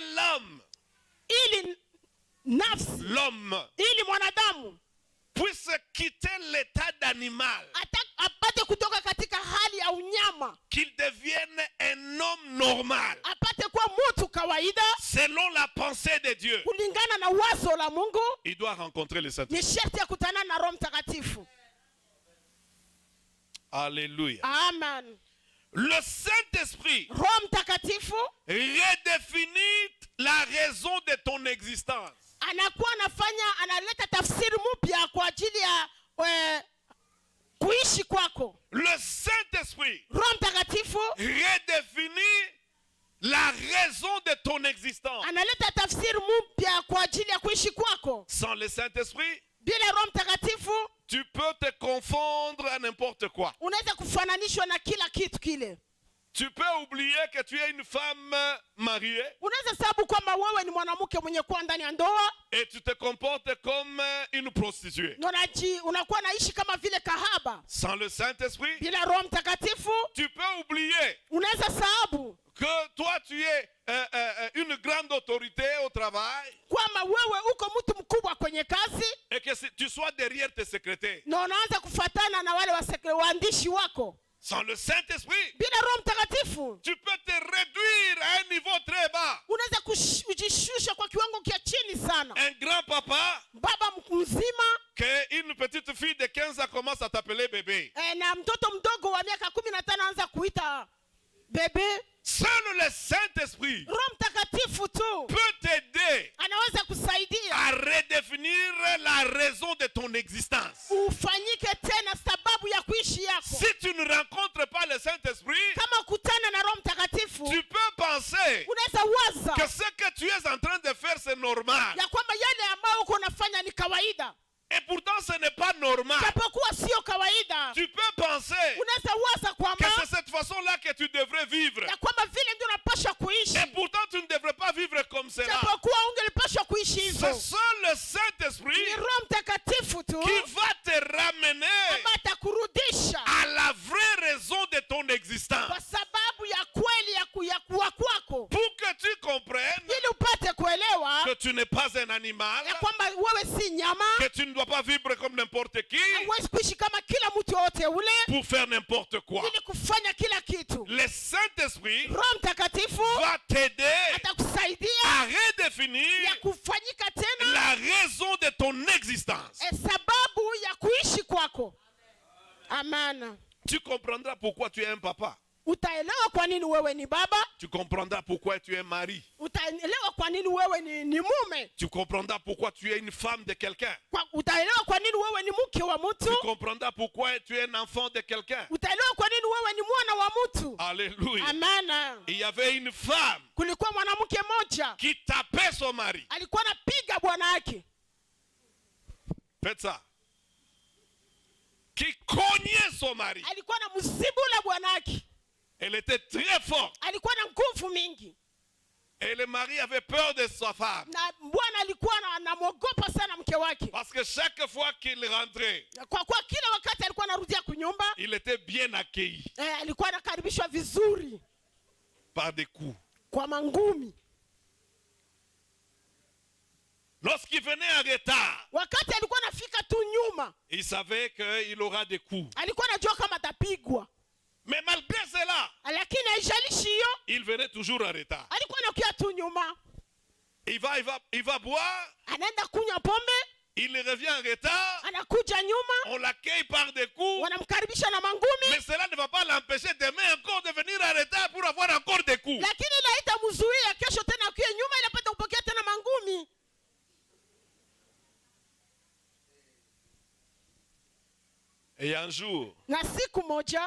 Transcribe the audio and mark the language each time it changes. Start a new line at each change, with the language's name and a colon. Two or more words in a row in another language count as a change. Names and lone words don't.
Swahili: ili nafsi,
French: l'homme
Swahili: ili mwanadamu
French: puisse quitter l'état d'animal
Swahili: apate kutoka katika hali ya ya unyama,
French: qu'il devienne un homme normal,
Swahili: apate kuwa mtu kawaida
French: selon la pensée de Dieu.
Swahili: kulingana na wazo la Mungu.
French: Il doit rencontrer le
Swahili: Ni
French: Saint-Esprit.
Swahili: sharti ya kutana na Roho Mtakatifu.
French: Alléluia. Amen. Le Saint-Esprit
Swahili: Roho Mtakatifu
French: redéfinit la raison de ton existence.
Swahili: anakuwa analeta tafsiri mpya kwa ajili ya kuishi kwako.
French: Le Saint-Esprit
Swahili: Roho Mtakatifu
French: redéfinit la raison de ton existence.
Swahili: analeta tafsiri mpya kwa ajili ya kuishi kwako.
French: Sans le Saint-Esprit,
Swahili: bila Roho Mtakatifu
French: tu peux te confondre à n'importe quoi.
Swahili: unaweza kufananishwa na kila kitu kile.
French: Tu peux oublier que tu es une femme mariée.
Swahili: Unaweza sababu kwamba wewe ni mwanamke mwenye kuwa ndani ya ndoa.
French: Et tu te comportes comme une prostituée.
Swahili: Unakuwa naishi kama vile kahaba.
French: Sans le Saint-Esprit,
Swahili: bila Roho Mtakatifu
French: tu peux oublier
Swahili: unaweza sababu
French: que toi tu es une grande autorité au travail.
Swahili: Kwamba wewe uko mtu mkubwa kwenye kazi.
French: Et que tu sois derrière tes secrétaires.
Swahili: Na unaanza kufuatana na wale waandishi wako.
French: Sans le Saint-Esprit,
Swahili: bila Roho Mtakatifu
French: tu peux te réduire à un niveau très bas.
Swahili: Unaweza kujishusha kwa kiwango kia chini sana.
French: Un grand papa,
Swahili: baba mzima,
French: que une petite fille de 15 ans commence à t'appeler bébé.
Swahili: Na mtoto mdogo wa miaka 15 anaanza kuita bébé.
French: Seul le Saint-Esprit
Swahili: Roho Mtakatifu tu
French: peut t'aider
Swahili: anaweza kusaidia
French: à redéfinir la raison de ton existence.
Swahili: Ufanyike tena sababu ya kuishi yako.
French: Si tu ne rencontres pas le Saint-Esprit,
Swahili: kama kutana na Roho Mtakatifu,
French: tu peux penser
Swahili: unaweza waza
French: que ce que tu es en train de faire c'est normal.
Swahili: ya kwamba yale ambayo uko unafanya ni kawaida.
French: Et pourtant ce n'est pas normal.
Swahili: Japokuwa sio kawaida.
French: Tu peux penser
Swahili: unaweza waza kwamba
French: que c'est cette façon-là que tu devrais vivre.
Swahili: ya kwamba vile ndio unapaswa kuishi.
French: Et pourtant tu ne devrais pas vivre comme cela.
Swahili: Japokuwa ungelipaswa kuishi hivyo.
French: C'est seul le Saint-Esprit
Swahili: ni Roho Mtakatifu tu
French: qui va te ramener
Swahili: atakurudisha
French: à la vraie raison de ton existence.
Swahili: kwa sababu ya kweli ya kuwa kwako.
French: Pour que tu comprennes
Swahili: ili upate kuelewa
French: que tu n'es pas un animal,
Swahili: ya kwamba wewe si nyama,
French: que tu ne dois pas vivre comme n'importe qui,
Swahili: huwezi kuishi kama kila mtu yote ule
French: pour faire n'importe quoi.
Swahili: ili kufanya kila kitu.
French: Le Saint-Esprit
Swahili: Roho Mtakatifu
French: va t'aider
Swahili: atakusaidia
French: à redéfinir
Swahili: ya kufanyika tena
French: la raison de ton existence.
Swahili: sababu ya kuishi kwako.
French: Amen. Tu comprendras pourquoi tu es un papa.
Swahili: Utaelewa kwa nini wewe ni baba.
French: Tu comprendras pourquoi tu es un mari.
Swahili: Utaelewa kwa nini wewe ni mume.
French: Tu comprendras pourquoi tu es une femme de quelqu'un.
Swahili: Utaelewa kwa nini wewe ni mke wa mtu.
French: Tu comprendras pourquoi tu es un enfant de quelqu'un.
Swahili: Utaelewa kwa nini wewe ni mwana wa mtu.
French: Alléluia. Amen. Il y avait une femme
Swahili: kulikuwa mwanamke mmoja
French: qui tapait son mari.
Swahili: alikuwa anapiga bwana yake.
French: Faites ça. Qui cognait son mari.
Swahili: Alikuwa anamzibula bwana yake.
French: Elle était très forte.
Swahili: Alikuwa na nguvu mingi.
French: Et le mari avait peur de sa femme.
Swahili: Na bwana alikuwa anamwogopa sana mke wake.
French: Parce que chaque fois qu'il rentrait,
Swahili: kwa kila wakati alikuwa anarudia kunyumba,
French: il était bien accueilli.
Swahili: Alikuwa anakaribishwa vizuri.
French: Par des coups.
Swahili: Kwa mangumi.
French: Lorsqu'il venait en retard,
Swahili: wakati alikuwa anafika tu nyuma,
French: il savait qu'il aura des coups.
Swahili: Alikuwa anajua kama atapigwa.
French: Mais malgré cela,
Swahili: lakini haijalishi hiyo,
French: il venait toujours en retard.
Swahili: Alikuwa anakuja tu nyuma.
French: Il va boire.
Swahili: Anaenda kunywa pombe.
French: Il revient en retard.
Swahili: Anakuja nyuma.
French: On l'accueille par des coups.
Swahili: Wanamkaribisha na mangumi.
French: Mais cela ne va pas l'empêcher demain encore de venir en retard pour avoir encore des coups.
Swahili: Lakini haitamzuia kesho tena kuja nyuma ili apate kupokea tena mangumi.
French: Et un jour,
Swahili: na siku moja,